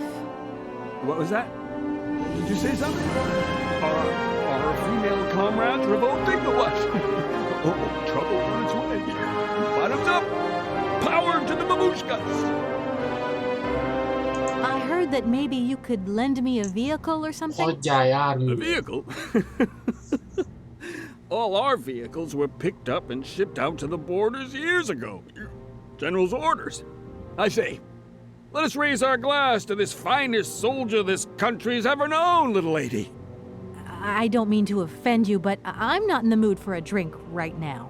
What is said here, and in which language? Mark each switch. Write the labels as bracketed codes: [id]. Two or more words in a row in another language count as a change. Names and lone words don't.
[en] What was that? Did you say something? Our female comrades revolting the what? Oh, trouble on its way. Bottoms up. Power to the babushkas. I heard that maybe you could lend me a vehicle or something. [hu] Hagyjál A jármű. [en] vehicle? All our vehicles were picked up and shipped out to the borders years ago. General's orders. I say, let us raise our glass to this finest soldier this country's ever known, little lady. I don't mean to offend you, but I'm not in the mood for a drink right now.